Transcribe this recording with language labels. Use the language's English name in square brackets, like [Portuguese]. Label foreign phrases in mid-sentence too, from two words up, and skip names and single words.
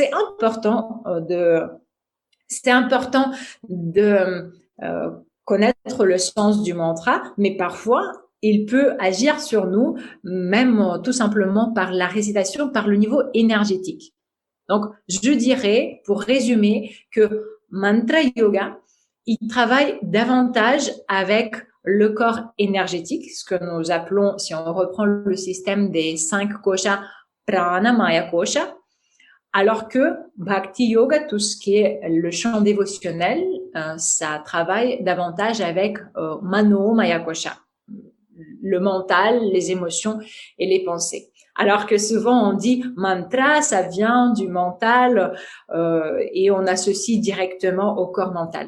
[French] C'est important de connaître le sens du mantra, mais parfois, il peut agir sur nous, même tout simplement par la récitation, par le niveau énergétique. Donc, je dirais, pour résumer, que mantra yoga, il travaille davantage avec le corps énergétique, ce que nous appelons, si on reprend le système des 5 koshas, [Sanskrit] प्राण, माया कोश, [French] alors que Bhakti Yoga, tout ce qui est le chant dévotionnel, ça travaille davantage avec [Sanskrit] मनो माया कोश, [French] le mental, les émotions et les pensées. Alors que souvent on dit mantra, ça vient du mental et on associe directement au corps mental.